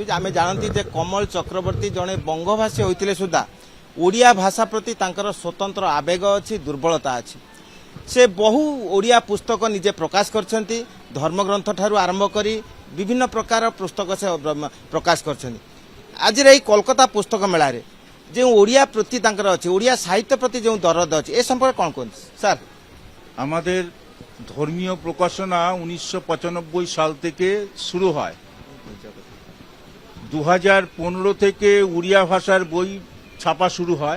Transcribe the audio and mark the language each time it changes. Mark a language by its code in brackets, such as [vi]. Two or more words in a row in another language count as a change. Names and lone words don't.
[or] ଆମେ ଜାଣନ୍ତି ଯେ କମଳ ଚକ୍ରବର୍ତ୍ତୀ ଜଣେ ବଙ୍ଗଭାଷୀ ହୋଇଥିଲେ ସୁଦ୍ଧା ଓଡ଼ିଆ ଭାଷା ପ୍ରତି ତାଙ୍କର ସ୍ୱତନ୍ତ୍ର ଆବେଗ ଅଛି, ଦୁର୍ବଳତା ଅଛି। ସେ ବହୁ ଓଡ଼ିଆ ପୁସ୍ତକ ନିଜେ ପ୍ରକାଶ କରିଛନ୍ତି, ଧର୍ମଗ୍ରନ୍ଥ ଠାରୁ ଆରମ୍ଭ କରି ବିଭିନ୍ନ ପ୍ରକାର ପୁସ୍ତକ ସେ ପ୍ରକାଶ କରିଛନ୍ତି। [bn] ଆଜିର এই কলকাতা পুস্তক মেলারে যে ওড়িয়া প্রতি তাঁর আছে, ওড়িয়া সাহিত্য প্রতি যে দরদ আছে, এ সম্পর্কে কোন কোন স্যার? আমাদের ধর্মীয় প্রকাশনা 1995 সাল থেকে শুরু হয়। 2015 থেকে উড়িয়া ভাষার বই ছাপা শুরু হয়।